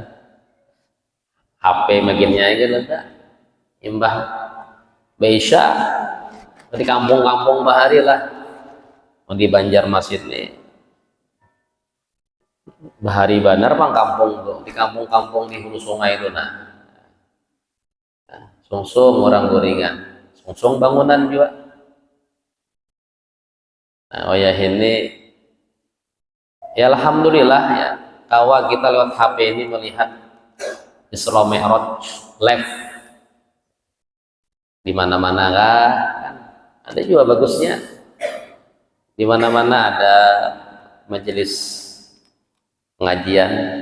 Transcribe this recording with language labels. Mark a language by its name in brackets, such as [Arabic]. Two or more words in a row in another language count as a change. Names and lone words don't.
[Banjar] HP makinnya kadada, imbah Beisa di kampung-kampung bahari lah, di Banjarmasin nih, bahari banar pang kampung tuh, di kampung-kampung di hulu sungai itu nah, sungsung orang guringan, sungsung bangunan juga. Nah, oh ya ini, ya alhamdulillah ya, kawa kita lewat HP ini melihat Isra Mi'raj live di mana-mana kan, ada juga bagusnya. [Indonesian] Di mana-mana ada majelis pengajian.